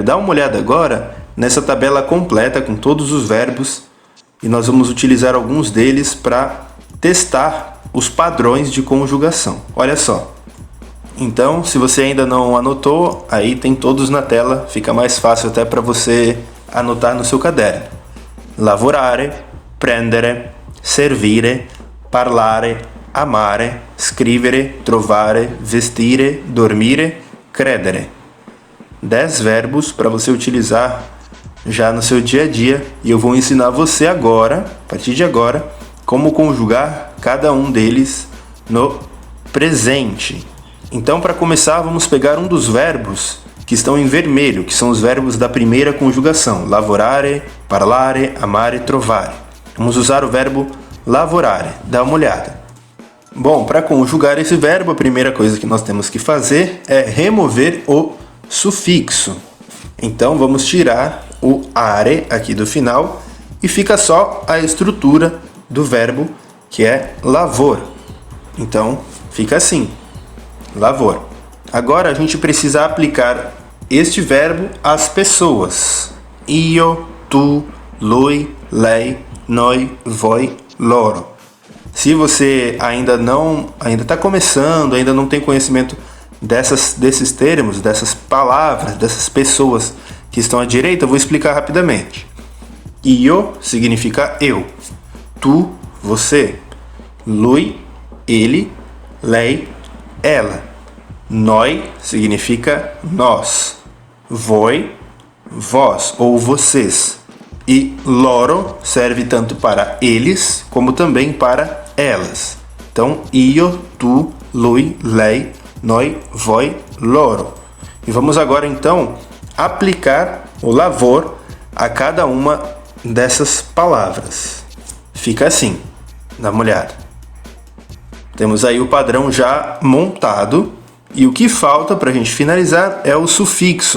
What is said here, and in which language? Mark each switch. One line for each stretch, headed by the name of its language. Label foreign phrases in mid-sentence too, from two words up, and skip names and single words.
Portuguese: Dá uma olhada agora nessa tabela completa com todos os verbos e nós vamos utilizar alguns deles para testar os padrões de conjugação. Olha só. Então, se você ainda não anotou, aí tem todos na tela, fica mais fácil até para você anotar no seu caderno.
Italian: Lavorare, prendere, servire, parlare, amare, scrivere, trovare, vestire, dormire, credere.
Portuguese: 10 verbos para você utilizar já no seu dia a dia e eu vou ensinar você agora, a partir de agora, como conjugar cada um deles no presente. Então, para começar, vamos pegar um dos verbos que estão em vermelho, que são os verbos da primeira conjugação.
Italian: Lavorare, parlare, amare, trovare.
Portuguese: Vamos usar o verbo lavorare. Dá uma olhada. Bom, para conjugar esse verbo, a primeira coisa que nós temos que fazer é remover o sufixo. Então, vamos tirar o are aqui do final e fica só a estrutura do verbo, que é lavor. Então, fica assim. Lavor. Agora a gente precisa aplicar este verbo às pessoas.
Italian: Io, tu, lui, lei, noi, voi, loro.
Portuguese: Se você ainda está começando, ainda não tem conhecimento desses termos, dessas palavras, dessas pessoas que estão à direita, eu vou explicar rapidamente. Io significa eu. Tu, você. Lui, ele. Lei, ela. Noi significa nós. Voi, vós ou vocês. E loro serve tanto para eles como também para elas. Então,
Italian: io, tu, lui, lei, noi, voi, loro.
Portuguese: E vamos agora então aplicar o lavor a cada uma dessas palavras. Fica assim, dá uma olhada. Temos aí o padrão já montado e o que falta para a gente finalizar é o sufixo.